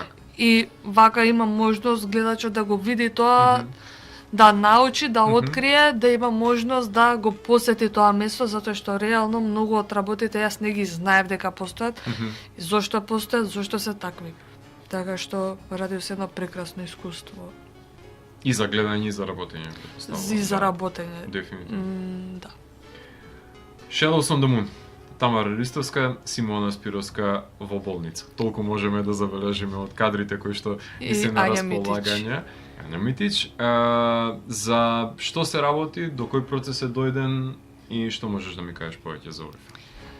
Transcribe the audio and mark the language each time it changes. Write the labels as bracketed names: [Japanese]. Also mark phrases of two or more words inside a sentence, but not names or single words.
[Macedonian] И вака има можност гледачот да го види тоа, да научи, да открие, да има можност да го посети тоа место, затоа што реално многу од работите јас не ги знаев дека постојат, и зошто постојат, зошто се такви. Така што Радиус е едно прекрасно искуство. И за гледање и за работење, претпоставувам. И за работење. Дефинитивно. Да. Shadows on the Moon. Тамара Ристовска, Симона Спировска во болница. Толку можеме да забележиме од кадрите кои што И и се на Ања располагање. Ања Митич. За што се работи, до кој процес е дојден и што можеш да ми кажеш повеќе за овој филм?